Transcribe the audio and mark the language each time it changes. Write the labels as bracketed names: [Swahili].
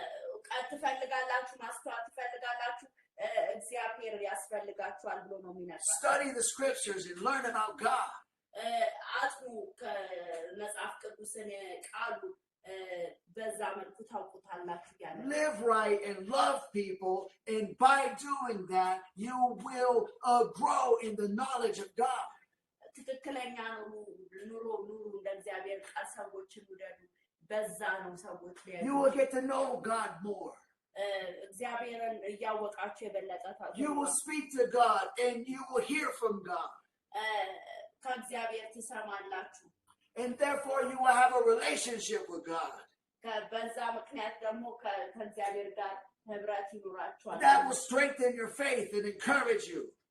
[Amharic] እውቀት ትፈልጋላችሁ፣ ማስተዋል ትፈልጋላችሁ፣ እግዚአብሔር ያስፈልጋችኋል ብሎ ነው የሚነግረው። [English] Study the scriptures and learn about God. [Amharic] አጥኑ ከመጽሐፍ ቅዱስን ቃሉ በዛ መልኩ ታውቁታላችሁ ያለ። [English] Live right and love people, and by doing that you will grow in the knowledge of God. [Amharic] ትክክለኛ ኑሮ ለእግዚአብሔር ቃል ሰዎችን ውደዱ፣ በዛ ነው ሰዎች [English] you will get to know God more. [Amharic] እግዚአብሔርን እያወቃችሁ የበለጠ ታውቁ። [English] You will speak to God and you will hear from God. [Amharic] ከእግዚአብሔር ትሰማላችሁ. [English] And therefore you will have a relationship with God. [Amharic] በዛ ምክንያት ደግሞ ከእግዚአብሔር ጋር ህብረት ይኖራችኋል። [English] That will strengthen your faith and encourage you.